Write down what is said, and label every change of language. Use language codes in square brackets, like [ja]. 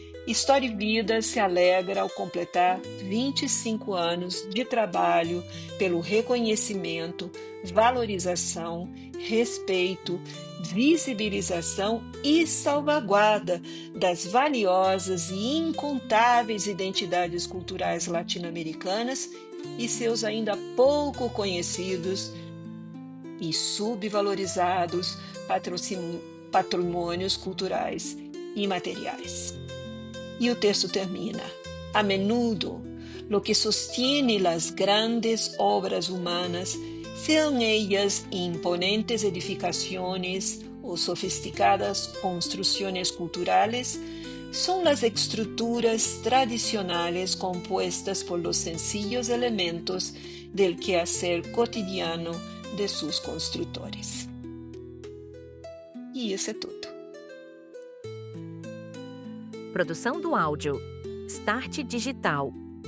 [pt] História e Vida se alegra ao completar 25 anos de trabalho pelo reconhecimento, valorização, respeito, visibilização e salvaguarda das valiosas e incontáveis identidades culturais latino-americanas e seus ainda pouco conhecidos e subvalorizados patrimônios culturais imateriais. E o texto termina: [es] a menudo, lo que sostiene las grandes obras humanas, sean ellas imponentes edificaciones o sofisticadas construcciones culturales, son las estructuras tradicionales compuestas por los sencillos elementos del quehacer cotidiano de sus constructores. [pt] E isso é tudo. Produção do áudio Start Digital.